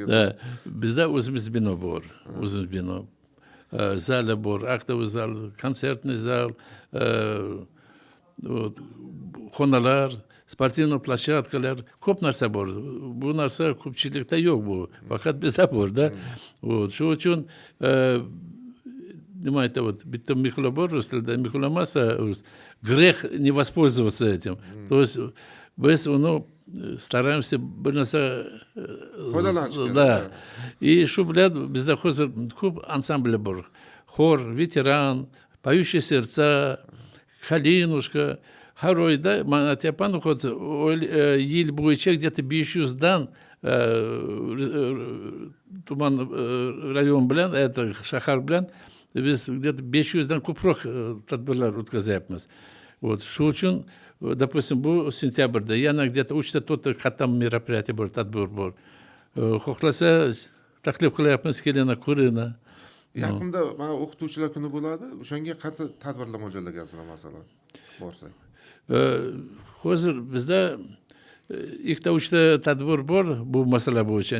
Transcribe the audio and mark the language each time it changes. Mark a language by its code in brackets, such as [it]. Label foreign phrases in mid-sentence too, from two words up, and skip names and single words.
[uz] Bizda o'zimiz bino bor, o'zimiz bino. Zali bor, [ru] актовый зал, концертный зал, [uz] xonalar, sportivniy plashatkalar, ko'p narsa bor. Bu narsa ko'pchilikda yo'q bu. Faqat bizda bor-da. Shu uchun nima aytadi, bitta mixlo bor rus tilida, mixlo emas, [ru] грех не воспользоваться этим. То есть [uz] biz uni стараемся bir narsa Foydalanishga, да. И shu bilan bizda hozir ko'p ansambl bor. [ru] Хор, ветеран, поющие сердца, Калинушка. [uz] Har oyda mana aytyapman yil bo'yicha где-то 500 dan tuman rayon bilan shahar bilan biz где-то 500 dan ko'proq tadbirlar o'tkazyapmiz. Вот shu uchun допустим bu sentyabrda yana где-то 3-4 qatam мероприятие bor, tadbir bor. Xohlasa taklif qilyapmiz, kelinglar, ko'ringlar. Yaqinda mana o'qituvchilar kuni bo'ladi. O'shanga qancha tadbirlar mo'ljallagasizlar masalan? Borsak. Hozir bizda ikkita uchta tadbir bor bu masala bo'yicha.